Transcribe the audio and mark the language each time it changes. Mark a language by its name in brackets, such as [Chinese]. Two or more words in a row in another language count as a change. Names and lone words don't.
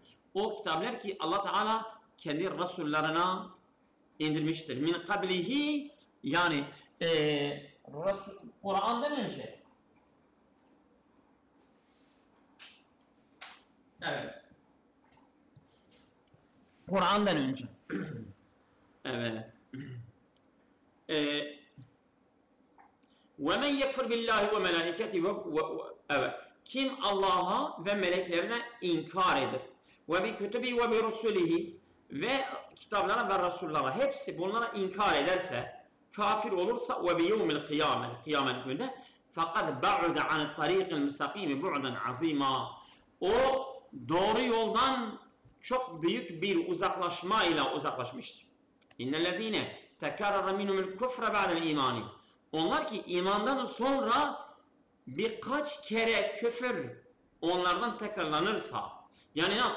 [Turkish] O kitaplar ki Allah Teala kendi Resullerine indirmiştir. [Arabic] من قبله, [Turkish] yani Kur'an'dan önce. Evet. Kur'an'dan önce. Evet. [Arabic] وَمَنْ يَكْفُرْ بِاللّٰهِ وَمَلَائِكَتِهِ Evet. [Turkish] Kim Allah'a ve meleklerine inkar eder. [Arabic] وَبِكُتُبِهِ وَبِرُسُلِهِ [Turkish] ve kitaplara ve Resullara, hepsi bunlara inkar ederse, kafir olursa [Arabic] وَبِيَوْمِ الْقِيَامَةِ [Turkish] kıyamet günde [Arabic] فَقَدْ بَعُدَ عَنِ الطَّرِيقِ الْمُسْتَقِيمِ بُعْدًا عَظِيمًا. [Turkish] O doğru yoldan çok büyük bir uzaklaşmayla uzaklaşmıştır. [Arabic] إن الذين تكرر منهم الكفر بعد الإيمان. [Turkish] Onlar ki imandan sonra birkaç kere küfür onlardan tekrarlanırsa, yani nasıl?